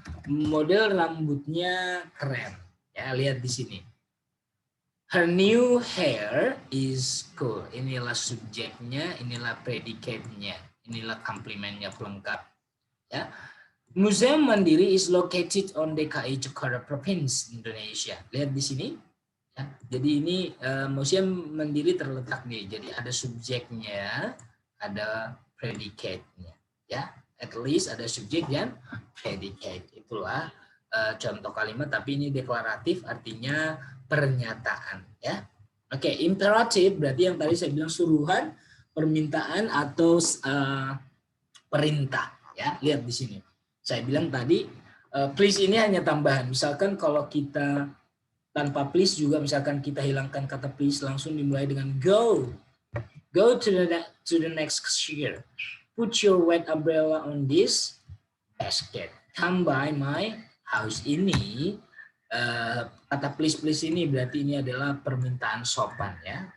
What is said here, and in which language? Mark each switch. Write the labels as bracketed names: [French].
[Indonesian] Model rambutnya keren. Ya, lihat di sini. [English] Her new hair is cool. [Indonesian] Inilah subjeknya, inilah predicate-nya, inilah komplimennya pelengkap. Ya. [English] Museum Mandiri is located on DKI Jakarta Province, Indonesia. [Indonesian] Lihat di sini. Ya. Jadi ini Museum Mandiri terletak nih. Jadi ada subjeknya, ada predicate-nya. Ya, at least ada subjek dan predicate. Itulah contoh kalimat, tapi ini deklaratif artinya pernyataan ya. Oke, imperatif berarti yang tadi saya bilang suruhan, permintaan atau perintah ya. Lihat di sini. Saya bilang tadi Please ini hanya tambahan. Misalkan kalau kita tanpa please juga, misalkan kita hilangkan kata please, langsung dimulai dengan go. [English] Go to the next cashier. Put your wet umbrella on this basket. Come by my house. [Indonesian] Ini kata please ini berarti ini adalah permintaan sopan ya.